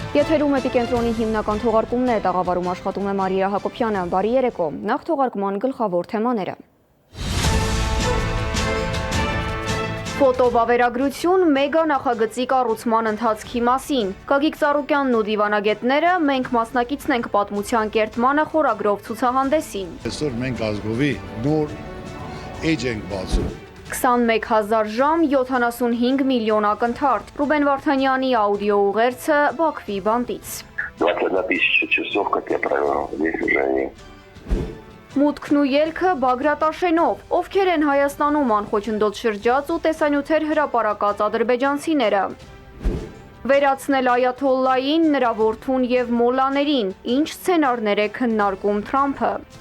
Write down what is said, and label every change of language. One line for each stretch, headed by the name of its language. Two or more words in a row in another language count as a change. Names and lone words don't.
Armenian: Եթերում Էպիկենտրոնի հիմնական թողարկումն է, տաղավարում աշխատում է Մարիա Հակոբյանը, բարի երեկո, նախ թողարկման գլխավոր թեմաները։ Ֆոտովավերագրություն մեգա նախագծի կառուցման ընթացքի մասին։ Գագիկ Ծառուկյանն ու դիվանագետները «Մենք մասնակիցն ենք պատմության կերտմանը» խորագրով ցուցահանդեսին։ Այսօր մենք ազգովի նոր էջ ենք բացում։ 21,000 ժամ, 75 միլիոն ակնթարթ։ Ռուբեն Վարդանյանի աուդիո ուղերձը Բաքվի բանտից։
Russian: 21 000 часов, как я провел здесь уже.
Armenian: Մուտքն ու ելքը Բագրատաշենով, ովքեր են Հայաստանում անխոչնդոտ շրջած ու տեսանյութեր հրապարակած ադրբեջանցիները։ Վերացնել Այաթոլլային, նրա որդուն եւ մոլլաներին, ինչ սցենարներ է քննարկում Թրամփը։